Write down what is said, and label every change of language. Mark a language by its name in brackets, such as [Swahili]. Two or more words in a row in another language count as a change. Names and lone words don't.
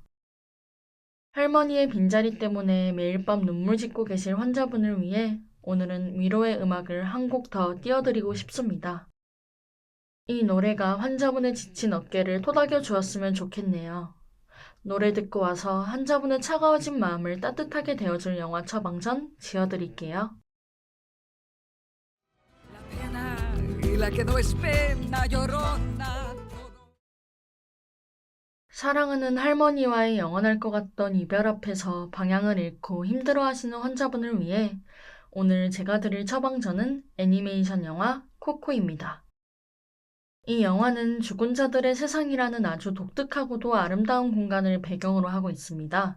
[Korean] 할머니의 빈자리 때문에 매일 밤 눈물 짓고 계실 환자분을 위해 오늘은 위로의 음악을 한 곡 더 띄워드리고 싶습니다. 이 노래가 환자분의 지친 어깨를 토닥여 주었으면 좋겠네요. 노래 듣고 와서 환자분의 차가워진 마음을 따뜻하게 데워줄 영화 처방전 지어드릴게요. [Spanish] Pena y la que no es pena llorona. [Korean] 사랑하는 할머니와의 영원할 것 같던 이별 앞에서 방향을 잃고 힘들어하시는 환자분을 위해 오늘 제가 드릴 처방전은 애니메이션 영화 코코입니다. 이 영화는 죽은 자들의 세상이라는 아주 독특하고도 아름다운 공간을 배경으로 하고 있습니다.